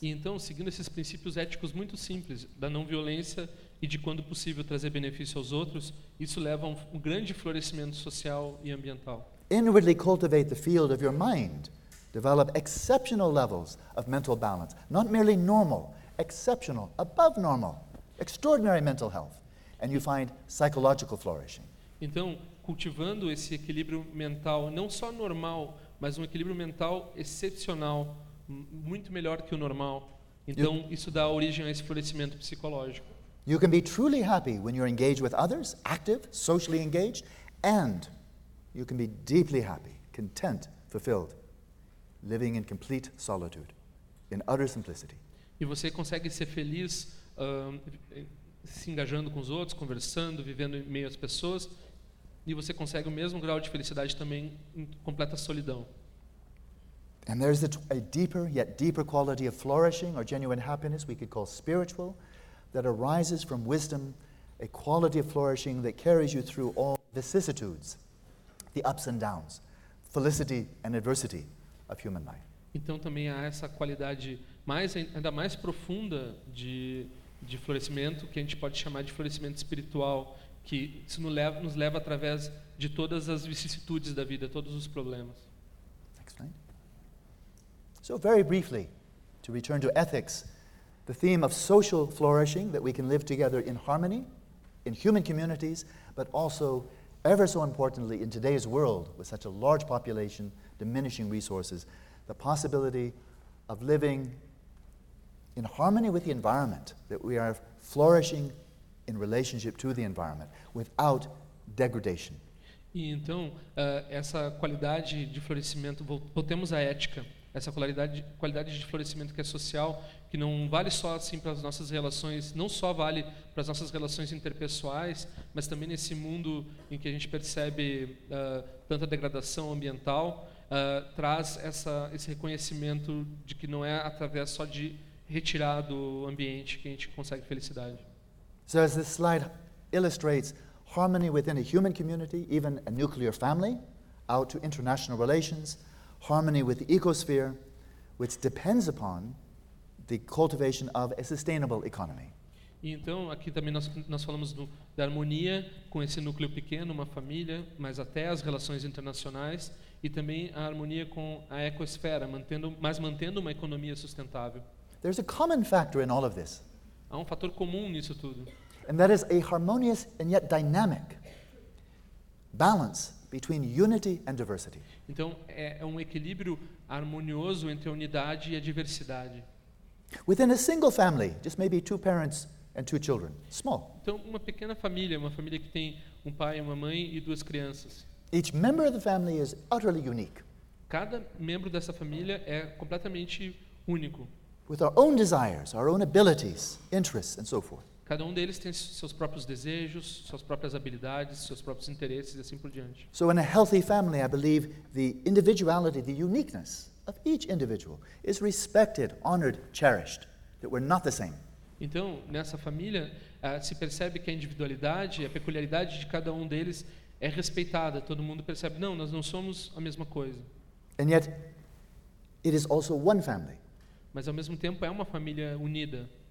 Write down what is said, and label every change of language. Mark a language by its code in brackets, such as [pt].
[pt] E então, seguindo esses princípios éticos muito simples, da não violência e de quando possível trazer benefício aos outros, isso leva a um grande florescimento social e ambiental. [en] Inwardly cultivate the field of your mind. Develop exceptional levels of mental balance. Not merely normal, exceptional, above normal, extraordinary mental health. And you find psychological flourishing. [pt] Então, cultivando esse equilíbrio mental, não só normal, mas um equilíbrio mental excepcional, muito melhor que o normal. Então, isso dá origem a esse florescimento psicológico. [en] You can be truly happy when you're engaged with others, active, socially engaged, and you can be deeply happy, content, fulfilled, living in complete solitude, in utter simplicity. [pt] E você consegue ser feliz se engajando com os outros, conversando, vivendo em meio às pessoas, e você consegue o mesmo grau de felicidade também em completa solidão. [en] And there is a deeper, yet deeper quality of flourishing or genuine happiness we could call spiritual, that arises from wisdom, a quality of flourishing that carries you through all vicissitudes, the ups and downs, felicity and adversity of human life. [pt] Então também há essa qualidade mais, ainda mais profunda de florescimento, que a gente pode chamar de florescimento espiritual, que nos leva através de todas as vicissitudes da vida, todos os problemas. [en] Explained. So very briefly, to return to ethics, the theme of social flourishing, that we can live together in harmony, in human communities, but also, ever so importantly, in today's world, with such a large population, diminishing resources, the possibility of living in harmony with the environment, that we are flourishing in relationship to the environment, without degradation. [pt] E então, essa qualidade de florescimento, voltemos à ética, essa qualidade de florescimento que é social, que não vale só assim para as nossas relações, não só vale para as nossas relações interpessoais, mas também nesse mundo em que a gente percebe tanta degradação ambiental, traz esse reconhecimento de que não é através só de retirar do ambiente que a gente consegue felicidade. [en] So as this slide illustrates, harmony within a human community, even a nuclear family, out to international relations, harmony with the ecosphere, which depends upon the cultivation of a sustainable economy. [pt] E então aqui também nós falamos da harmonia com esse núcleo pequeno, uma família, mas até as relações internacionais e também a harmonia com a ecosfera, mantendo uma economia sustentável. [en] There's a common factor in all of this. [pt] Há um fator comum nisso tudo. [en] And that is a harmonious and yet dynamic balance between unity and diversity. [pt] Então é um equilíbrio harmonioso entre a unidade e a diversidade. [en] Within a single family, just maybe two parents and two children, small. [pt] Então uma pequena família, uma família que tem um pai, uma mãe e duas crianças. [en] Each member of the family is utterly unique. [pt] Cada membro dessa família é completamente único. [en] With our own desires, our own abilities, interests, and so forth. [pt] Cada um deles tem seus próprios desejos, suas próprias habilidades, seus próprios interesses e assim por diante. [en] So in a healthy family, I believe the individuality, the uniqueness of each individual is respected, honored, cherished, that we're not the same. [pt] Então, nessa família, se percebe que a individualidade, a peculiaridade de cada um deles é respeitada. Todo mundo percebe, não, nós não somos a mesma coisa. [en] And yet, it is also one family. [pt] Mas ao mesmo tempo é uma família unida.